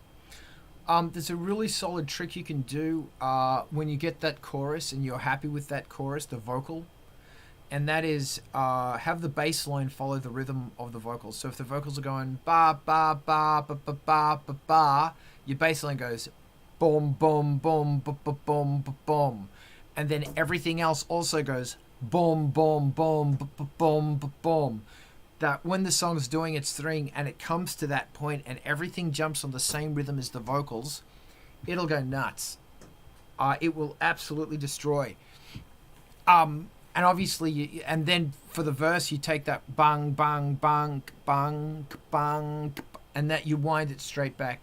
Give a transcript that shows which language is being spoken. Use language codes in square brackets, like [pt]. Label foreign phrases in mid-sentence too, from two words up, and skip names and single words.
[en] There's a really solid trick you can do when you get that chorus and you're happy with that chorus, the vocal, and that is have the bass line follow the rhythm of the vocals. So if the vocals are going ba ba ba ba ba ba ba ba, your bass line goes boom boom boom ba ba boom ba boom, and then everything else also goes boom boom boom ba ba boom ba boom. That when the song's doing its thing and it comes to that point and everything jumps on the same rhythm as the vocals, it'll go nuts. It will absolutely destroy. And obviously, and then for the verse, you take that bang, bang, bang, bang, bang, and that you wind it straight back.